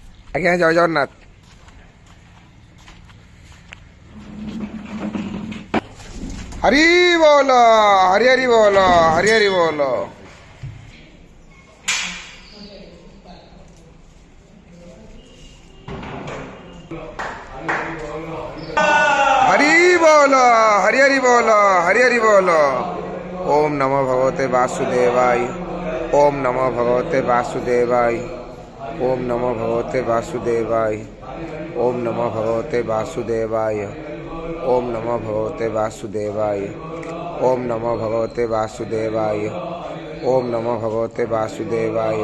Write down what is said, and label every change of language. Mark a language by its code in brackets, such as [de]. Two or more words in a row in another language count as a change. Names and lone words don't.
[or] ଆଜ୍ଞା ଜୟ ଜଗନ୍ନାଥ। ହରି ବୋଲ, ହରି ହରି ବୋଲ, ହରି ହରି ବୋଲ। [hi] हरि बोल, हरि हरि बोल, हरि हरि बोल। [sa] ओम नमो भगवते वासुदेवाय। ओम नमो भगवते वासुदेवाय। ओम नमो भगवते वासुदेवाय। ओम नमो भगवते वासुदेवाय। ओम नमो भगवते वासुदेवाय। ओम नमो भगवते वासुदेवाय। ओम नमो भगवते वासुदेवाय।